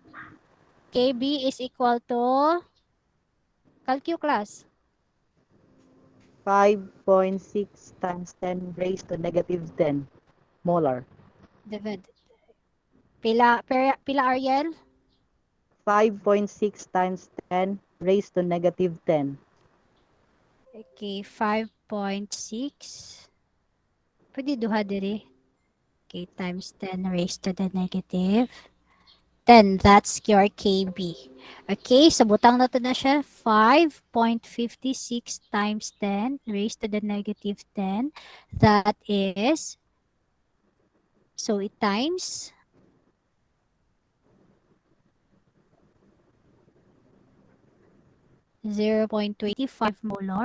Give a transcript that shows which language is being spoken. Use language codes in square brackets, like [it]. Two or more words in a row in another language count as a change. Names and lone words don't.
[en] Kb is equal to, calculate class. 5.6 times 10 raised to negative 10 molar. [hil] Divide. Pila Ariel? [en] 5.6 times 10 raised to negative 10. Okay, 5.6. [hil] Pwede duha diri. [en] Okay, times 10 raised to the negative 10. That's your KB. Okay, so [hil] butang na to na siya. [en] 5.56 times 10 raised to the negative 10. That is, so it times 0.25 molar.